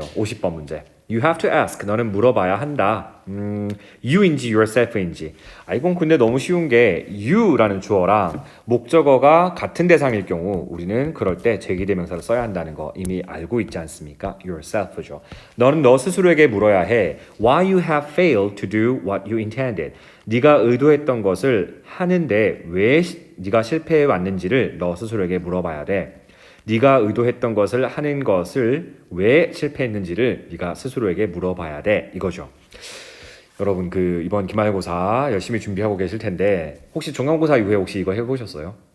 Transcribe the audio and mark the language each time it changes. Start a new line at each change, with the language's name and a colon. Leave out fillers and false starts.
Korean: 50번 문제.
English: You have to ask.
Korean: 너는 물어봐야 한다. you인지 yourself인지. 이건 근데 너무 쉬운 게 you라는 주어랑 목적어가 같은 대상일 경우 우리는 그럴 때 제기대명사를 써야 한다는 거 이미 알고 있지 않습니까? yourself죠. 너는 너 스스로에게 물어야 해.
English: Why you have failed to do what you intended.
Korean: 네가 의도했던 것을 하는데 왜 네가 실패해 왔는지를 너 스스로에게 물어봐야 돼. 네가 의도했던 것을 하는 것을 왜 실패했는지를 네가 스스로에게 물어봐야 돼. 이거죠. 여러분 이번 기말고사 열심히 준비하고 계실 텐데 혹시 중간고사 이후에 혹시 이거 해보셨어요?